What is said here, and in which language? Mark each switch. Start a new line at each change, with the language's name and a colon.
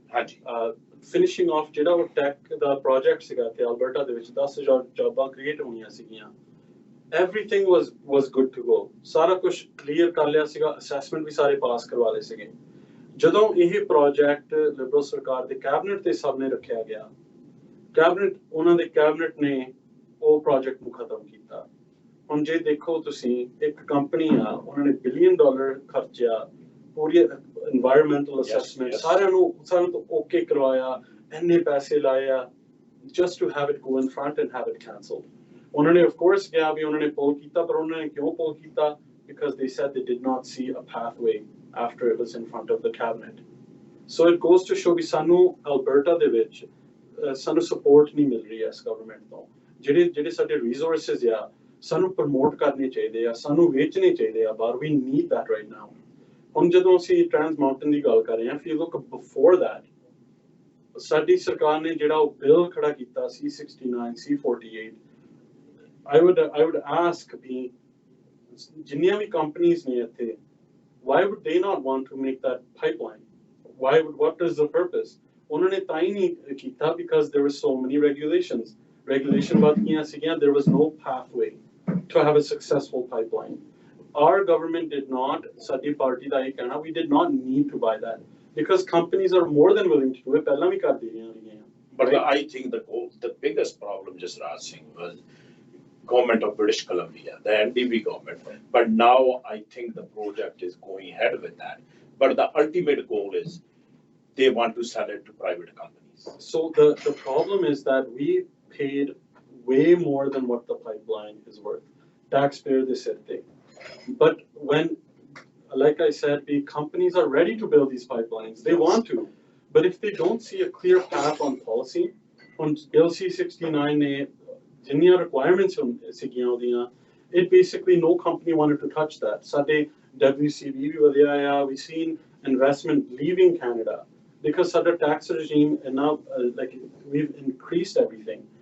Punjabi: ਹਾਂਜੀ.
English: Finishing off
Punjabi: ਜਿਹੜਾ ਉਹ ਟੈਕ ਦਾ ਪ੍ਰੋਜੈਕਟ ਸੀਗਾ ਤੇ ਅਲਬਰਟਾ ਦੇ ਵਿੱਚ 10,000 ਜੌਬਾਂ ਕ੍ਰੀਏਟ ਹੋਈਆਂ ਸੀਗੀਆਂ.
English: Everything was good to go.
Punjabi: ਸਾਰਾ ਕੁਝ ਕਲੀਅਰ ਕਰ ਲਿਆ ਸੀਗਾ, ਅਸੈਸਮੈਂਟ ਵੀ ਸਾਰੇ ਪਾਸ ਕਰਵਾ ਲਏ ਸੀਗੇ. ਜਦੋਂ ਇਹ ਪ੍ਰੋਜੈਕਟ ਲਿਬਰਲ ਸਰਕਾਰ ਦੇ ਕੈਬਨਿਟ ਦੇ ਸਾਹਮਣੇ ਰੱਖਿਆ ਗਿਆ, ਉਹਨਾਂ ਦੇ ਕੈਬਨਿਟ ਨੇ ਉਹ ਪ੍ਰੋਜੈਕਟ ਨੂੰ ਖਤਮ ਕੀਤਾ. ਹੁਣ ਜੇ ਦੇਖੋ ਤੁਸੀਂ, ਇੱਕ ਕੰਪਨੀ ਆ, ਉਹਨਾਂ ਨੇ $1 billion ਖਰਚਿਆ, ਪੂਰੀ environmental assessment, ਸਾਰਿਆਂ ਤੋਂ ਓਕੇ ਕਰਵਾਇਆ, ਇੰਨੇ ਪੈਸੇ ਲਾਏ ਆ,
English: just to have it go in front and have it cancelled.
Punjabi: ਉਹਨਾਂ ਨੇ of course ਕਿਹਾ ਵੀ ਉਹਨਾਂ ਨੇ ਪੁੱਲ ਕੀਤਾ, ਪਰ ਉਹਨਾਂ ਨੇ ਕਿਉਂ ਪੁੱਲ ਕੀਤਾ?
English: Because they said they did not see a pathway after it was in front of the cabinet. So it goes to show
Punjabi: ਵੀ ਸਾਨੂੰ ਅਲਬਰਟਾ ਦੇ ਵਿੱਚ ਸਾਨੂੰ support ਨਹੀਂ ਮਿਲ ਰਹੀ ਇਸ government ਤੋਂ. ਜਿਹੜੇ ਸਾਡੇ resources ਆ, ਸਾਨੂੰ promote ਕਰਨੇ ਚਾਹੀਦੇ ਆ, ਸਾਨੂੰ ਵੇਚਣੇ ਚਾਹੀਦੇ ਆ ਬਾਹਰ.
English: We need that right now.
Punjabi: ਹੁਣ ਜਦੋਂ ਅਸੀਂ ਟ੍ਰਾਂਸ ਮਾਊਂਟੇਨ ਦੀ ਗੱਲ ਕਰ ਰਹੇ ਹਾਂ,
English: if you look before that,
Punjabi: ਸਾਡੀ ਸਰਕਾਰ ਨੇ ਜਿਹੜਾ ਉਹ ਬਿੱਲ ਖੜਾ ਕੀਤਾ
English: C69, C48, I would ask
Punjabi: ਵੀ ਜਿੰਨੀਆਂ ਵੀ ਕੰਪਨੀਆਂ ਨੇ ਇੱਥੇ,
English: why would they not want to make that pipeline? What is the purpose?
Punjabi: ਉਹਨਾਂ ਨੇ ਤਾਂ ਹੀ ਨਹੀਂ ਕੀਤਾ
English: because there were so many regulations.
Punjabi: Regulation ਵੱਧ ਗਈਆਂ ਸੀਗੀਆਂ.
English: There was no pathway to have a successful pipeline. Our government did not,
Punjabi: ਸਾਡੀ party ਦਾ ਇਹ ਕਹਿਣਾ,
English: we did not need to buy that because companies are more than willing to do it.
Punjabi: ਪਹਿਲਾਂ ਵੀ ਕਰਦੀ ਰਹੀਆਂ.
English: But I think the biggest problem, Jasraj Singh, was government of British Columbia, the NDP government. But now I think the project is going ahead with that. But the ultimate goal is they want to sell it to private companies. So the problem is that we paid way more than what the pipeline is worth. Taxpayer they said they. But when, like I said, the companies are ready to build these pipelines. They want to. But if they don't see a clear path on policy, on Bill C69
Punjabi: ne jinniyan requirements ਸੀਗੀਆਂ ਉਹਦੀਆਂ,
English: it basically no company wanted to touch that.
Punjabi: ਸਾਡੇ WCB ਵੀ ਵਧਿਆ ਆ.
English: We've seen investment leaving Canada because our tax regime and now like we've increased everything.